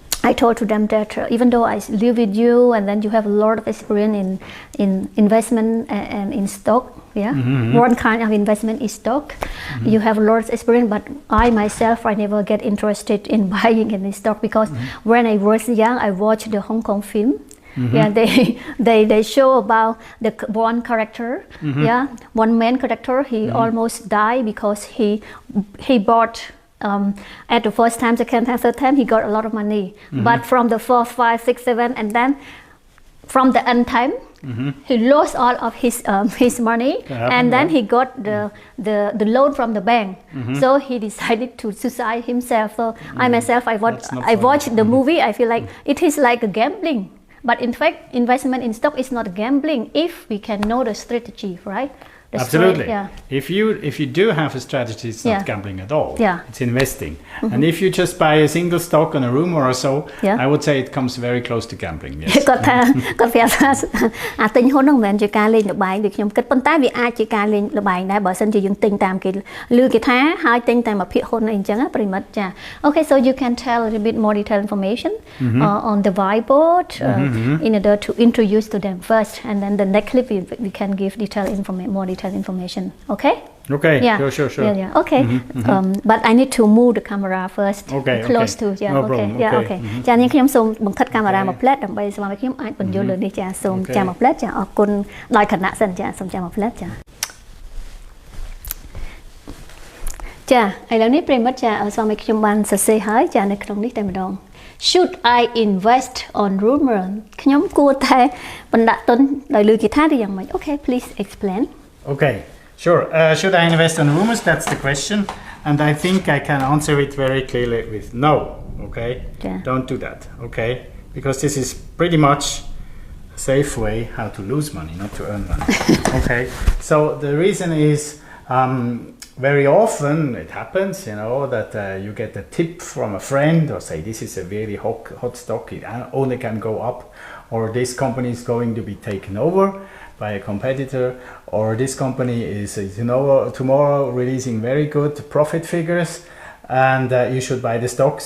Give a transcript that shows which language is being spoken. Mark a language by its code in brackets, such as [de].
[en] I told to them that even though I live with you and then you have a lot of experience in investment and in stock one kind of investment is stock you have a lot of experience but I myself I never get interested in buying any stock because when I was young I watched the Hong Kong film they show about the one character one main character he almost died because he bought at the first time, second time, third time, he got a lot of money. But from the 4, 5, 6, 7, and then from the end time, he lost all of his money, and then he got the loan from the bank. So he decided to suicide himself. So I myself, I watched the movie. I feel like it is like a gambling. But in fact, investment in stock is not gambling if we can know the strategy, right? Absolutely. Yeah. If you do have a strategy, it's not gambling at all. Yeah. It's investing. And if you just buy a single stock on a rumor or so, I would say it comes very close to gambling. Yes. [km] គាត់ប្រាប់ថាអាទិញហ៊ុនហ្នឹងមិនមែនជាការលេងល្បែងដូចខ្ញុំគិតប៉ុន្តែវាអាចជាការលេងល្បែងដែរបើសិនជាយើងទិញតាមគេឮគេថាហើយទិញតែមួយភាគហ៊ុនអីអញ្ចឹងណាប្រិមិត្តចា [en] Okay, so you can tell a little bit more detailed information on the whiteboard in order to introduce to them first, and then the next clip we can give more detailed information. Okay? Okay. Yeah. Sure. Yeah. Okay. But I need to move the camera first. Okay. Close to. Yeah. No okay. problem. Yeah. Okay. [km] ចានេះខ្ញុំសូមបង្ខិតកាមេរ៉ាមួយផ្លែតដើម្បីស្មារតីខ្ញុំអាចបញ្យល់លើនេះចាសូមចាំមួយផ្លែតចាអរគុណដោយគណៈសិនចាសូមចាំមួយផ្លែតចាចាឥឡូវនេះប្រិមិត្តចាស្មារតីខ្ញុំបានសរសេរហើយចានៅក្នុងនេះតែម្ដង [en] Should I invest on rumor [km] ខ្ញុំគួរតែបណ្ដាក់ទុនដោយលើគេថាឬយ៉ាងម៉េច [en] Okay, please explain. Okay. Sure. Should I invest on rumors? That's the question. And I think I can answer it very clearly with no. Okay? Yeah. Don't do that. Okay? Because this is pretty much a safe way how to lose money, not to earn money. Okay? So the reason is very often it happens, that you get a tip from a friend or say this is a very hot stock, it only can go up, or this company is going to be taken over by a competitor, or this company is tomorrow releasing very good profit figures, and you should buy the stock.